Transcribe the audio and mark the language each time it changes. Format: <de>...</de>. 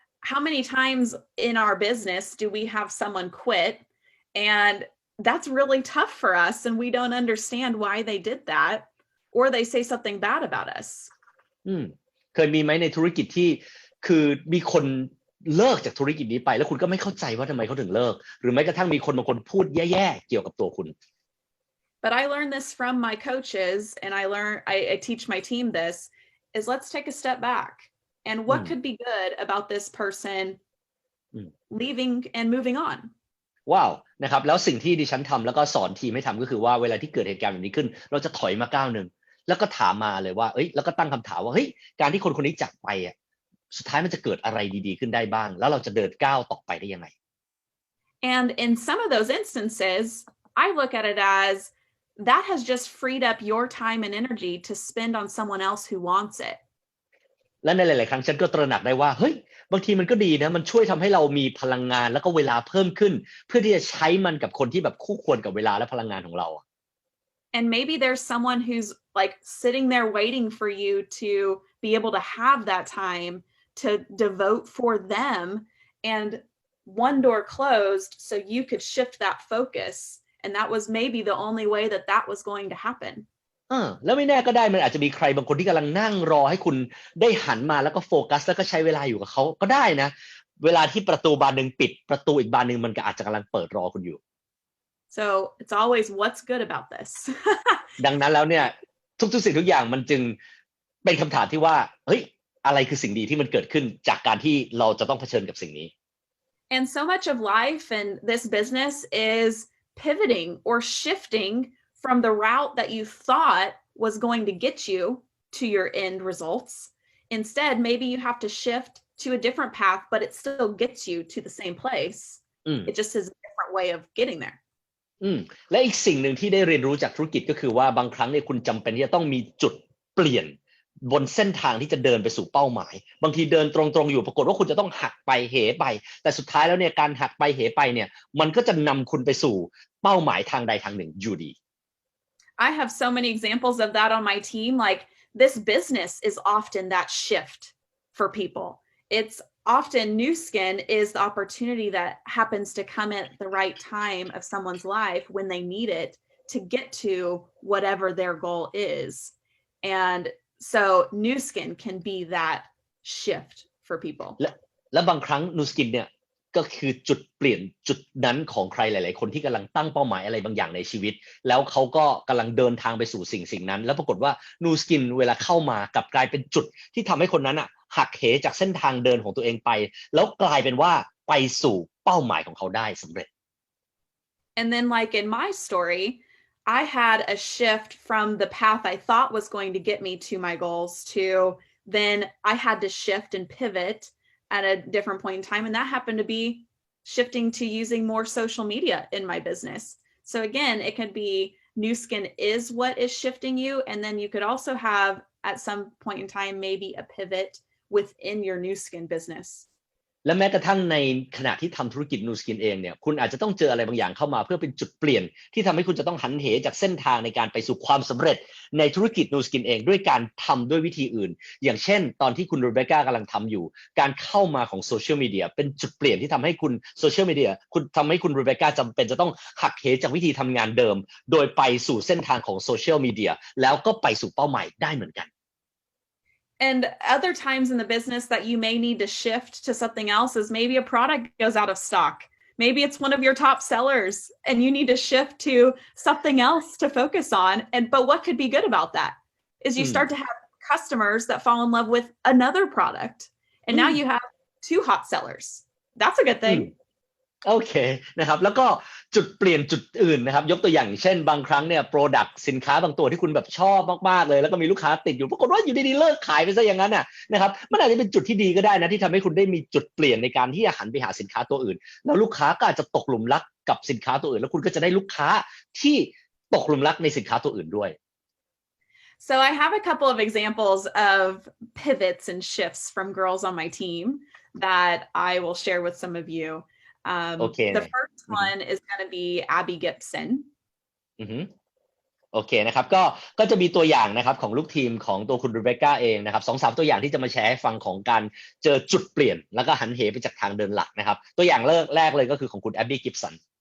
<en>How many times in our business do we have someone quit and that's really tough for us and we don't understand why they did that or they say something bad about us</en> <th>เคยมีไหมในธุรกิจที่คือมีคนเลิกจากธุรกิจนี้ไปแล้วคุณก็ไม่เข้าใจว่าทำไมเขาถึงเลิกหรือแม้กระทั่งมีคนบางคนพูดแย่ๆเกี่ยวกับตัวคุณ</th> <en>But I learned this from my coaches and I teach my team this is let's take a step back and what could be good about this person leaving and moving on</en> <th>ว้าวนะครับแล้วสิ่งที่ดิฉันทำแล้วก็สอนทีมให้ทำก็คือว่าเวลาที่เกิดเหตุการณ์แบบนี้ขึ้นเราจะถอยมาก้าวหนึ่งแล้วก็ถามมาเลยว่าแล้วก็ตั้งคำถามว่าการที่คนนี้จากไปสุดท้ายมันจะเกิดอะไรดีๆขึ้นได้บ้างแล้วเราจะเดินก้าวต่อไปได้ยังไง</th> <en>And in some of those instances I look at it as that has just freed up your time and energy to spend on someone else who wants it</en> <th>และในหลายๆครั้งฉันก็ตระหนักได้ว่าเฮ้ยบางทีมันก็ดีนะมันช่วยทำให้เรามีพลังงานแล้วก็เวลาเพิ่มขึ้นเพื่อที่จะใช้มันกับคนที่แบบคู่ควรกับเวลาและพลังงานของเรา</th> <en>And maybe there's someone who's like sitting there waiting for you to be able to have that time to devote for them, and one door closed so you could shift that focus, and that was maybe the only way that that was going to happen.</en> <th>แล้วไม่แน่ก็ได้มันอาจจะมีใครบางคนที่กำลังนั่งรอให้คุณได้หันมาแล้วก็โฟกัสแล้วก็ใช้เวลาอยู่กับเขาก็ได้นะเวลาที่ประตูบานหนึ่งปิดประตูอีกบานหนึ่งมันก็อาจจะกำลังเปิดรอคุณอยู่</th> <en>So it's always what's good about this.</en> <th>ดังนั้นแล้วเนี่ยทุกสิ่งทุกอย่างมันจึงเป็นคำถามที่ว่าเฮ้ยอะไรคือสิ่งดีที่มันเกิดขึ้นจากการที่เราจะต้องเผชิญกับสิ่งนี้</th> <en>And so much of life and this business is pivoting or shifting from the route that you thought was going to get you to your end results. Instead, maybe you have to shift to a different path, but it still gets you to the same place. It just is a different way of getting there.</en> <th>และอีกสิ่งหนึ่งที่ได้เรียนรู้จากธุรกิจก็คือว่าบางครั้งเนี่ยคุณจำเป็นที่จะต้องมีจุดเปลี่ยนบนเส้นทางที่จะเดินไปสู่เป้าหมายบางทีเดินตรงๆอยู่ปรากฏว่าคุณจะต้องหักไปเหไปแต่สุดท้ายแล้วเนี่ยการหักไปเหไปเนี่ยมันก็จะนำคุณไปสู่เป้าหมายทางใดทางหนึ่งอยู่ดี</th> <en>I have so many examples of that on my team. Like this business is often that shift for people. It's often new skin is the opportunity that happens to come at the right time of someone's life when they need it to get to whatever their goal is. And so new skin can be that shift for people.</en> <th>และบางครั้งนูสกินเนี่ยก็คือจุดเปลี่ยนจุดนั้นของใครหลายๆคนที่กำลังตั้งเป้าหมายอะไรบางอย่างในชีวิตแล้วเขาก็กำลังเดินทางไปสู่สิ่งนั้นแล้วปรากฏว่านูสกินเวลาเข้ามากลับกลายเป็นจุดที่ทำให้คนนั้นหักเหจากเส้นทางเดินของตัวเองไปแล้วกลายเป็นว่าไปสู่เป้าหมายของเขาได้สำเร็จ</th> <en>And then like in my story, I had a shift from the path I thought was going to get me to my goals to then I had to shift and pivot at a different point in time. And that happened to be shifting to using more social media in my business. So again, it could be new skin is what is shifting you. And then you could also have at some point in time, maybe a pivot within your new skin business.</en> <th>และแม้กระทั่งในขณะที่ทำธุรกิจนูสกินเองเนี่ยคุณอาจจะต้องเจออะไรบางอย่างเข้ามาเพื่อเป็นจุดเปลี่ยนที่ทำให้คุณจะต้องหันเหจากเส้นทางในการไปสู่ความสำเร็จในธุรกิจนูสกินเองด้วยการทำด้วยวิธีอื่นอย่างเช่นตอนที่คุณรูเบคก้ากำลังทำอยู่การเข้ามาของโซเชียลมีเดียเป็นจุดเปลี่ยนที่ทำให้คุณโซเชียลมีเดียคุณทำให้คุณรูเบคก้าจำเป็นจะต้องหักเหจากวิธีทำงานเดิมโดยไปสู่เส้นทางของโซเชียลมีเดียแล้วก็ไปสู่เป้าหมายได้เหมือนกัน</th> <en>And other times in the business that you may need to shift to something else is maybe a product goes out of stock. Maybe it's one of your top sellers and you need to shift to something else to focus on. But what could be good about that is you start to have customers that fall in love with another product. And now you have two hot sellers. That's a good thing.</en> <th>โอเคนะครับแล้วก็จุดเปลี่ยนจุดอื่นนะครับยกตัวอย่างเช่นบางครั้งเนี่ย product สินค้าบางตัวที่คุณแบบชอบมากๆเลยแล้วก็มีลูกค้าติดอยู่ปรากฏว่าอยู่ดีๆเลิกขายไปซะอย่างนั้นนะครับมันอาจจะเป็นจุดที่ดีก็ได้นะที่ทำให้คุณได้มีจุดเปลี่ยนในการที่จะหันไปหาสินค้าตัวอื่นแล้วลูกค้าก็อาจจะตกหลุมรักกับสินค้าตัวอื่นแล้วคุณก็จะได้ลูกค้าที่ตกหลุมรักในสินค้าตัวอื่นด้วย</th> <en>So I have a couple of examples of pivots and shifts from girls on my team that I will share with some of you. The first one is going to be Abby Gibson.</en> <th>โอเคนะครับก็จะมีตัวอย่างนะครับของลูกทีมของตัวคุณรูเบคก้าเองนะครับ 2-3 ตัวอย่างที่จะมาแชร์ให้ฟังของการเจอจุดเปลี่ยนแล้วก็หันเหไปจากทางเดินหลักนะครับตัวอย่างแรกเลยก็คือของคุณ Abby Gibson.</th>